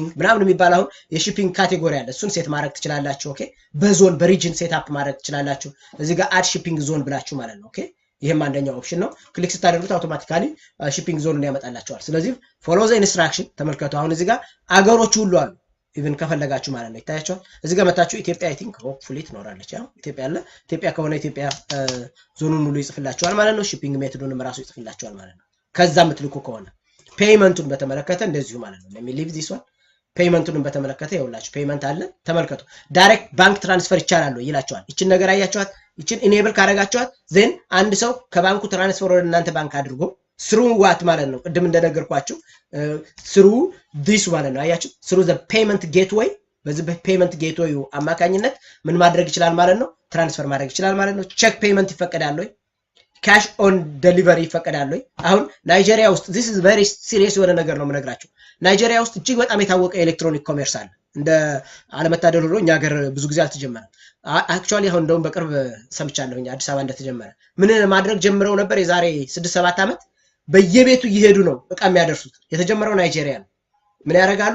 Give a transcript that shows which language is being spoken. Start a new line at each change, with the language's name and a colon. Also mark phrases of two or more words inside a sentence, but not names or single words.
Amharic: ምናምን የሚባል አሁን የሺፒንግ ካቴጎሪ አለ እሱን ሴት ማድረግ ትችላላችሁ ኦኬ በዞን በሪጅን
English: set up
Amharic: ማድረግ ትችላላችሁ እዚህ ጋር
English: add shipping zone
Amharic: ብላችሁ ማለት ነው ኦኬ ይሄም አንደኛው ኦፕሽን ነው ክሊክ ስታደርጉት አውቶማቲካሊ
English: shipping zone
Amharic: ያመጣላችኋል ስለዚህ
English: follow the instruction
Amharic: ተመልከቱ አሁን እዚህ ጋር አገሮች ሁሉ አሉ ኢቭን ከፈለጋችሁ ማለት ነው ይታያችኋል እዚህ ጋር መጣችሁ ኢትዮጵያ
English: I think hopefully
Amharic: ትኖራለች ያው ኢትዮጵያ አለ ኢትዮጵያ ከሆነ ኢትዮጵያ ዞኑን ሙሉ ይጽፍላችኋል ማለት ነው ሺፒንግ ሜተዱንም ራሱ ይጽፍላችኋል ማለት ነው ከዛ ምትልኩ ከሆነ ፔይመንቱን በተመለከተ እንደዚሁ ማለት ነው
English: let me leave this one
Amharic: ፔይመንቱን በተመለከተ ይኸውላችሁ ፔይመንት አለ ተመልከቱ
English: direct bank transfer
Amharic: ይቻላል ይላችኋል እቺን ነገር አያችኋት እቺን ኢኔብል ካረጋችኋት then አንድ ሰው ከባንኩ ትራንስፈር ወደ እናንተ ባንክ አድርጎ
English: through what
Amharic: ማለት ነው። ቅድም እንደነገርኳችሁ
English: through this
Amharic: ማለት ነው። አያችሁ
English: through the payment gateway
Amharic: በዚህ በፔመንት ጌትዌይ አማካኝነት ምን ማድረግ ይችላል ማለት ነው? ትራንስፈር ማድረግ ይችላል ማለት ነው።
English: check payment
Amharic: ይፈቀዳል ወይ?
English: cash on delivery
Amharic: ይፈቀዳል ወይ? አሁን ናይጄሪያ ውስጥ
English: this is very serious
Amharic: የሆነ ነገር ነው የምነግራችሁ። ናይጄሪያ ውስጥ እጅግ በጣም የታወቀ
English: electronic commerce
Amharic: አለ። እንደ አለመታደል ሆኖ እኛ ሀገር ብዙ ጊዜ አልተጀመረም። አክቹአሊ አሁን እንደውም በቅርብ ሰምቻለሁኝ አዲስ አበባ እንደተጀመረ። ምን ማድረግ ጀምረው ነበር? የዛሬ 6-7 ዓመት በየቤቱ እየሄዱ ነው እቃ የሚያደርሱት። የተጀመረው ናይጄሪያ ነው። ምን ያደርጋሉ?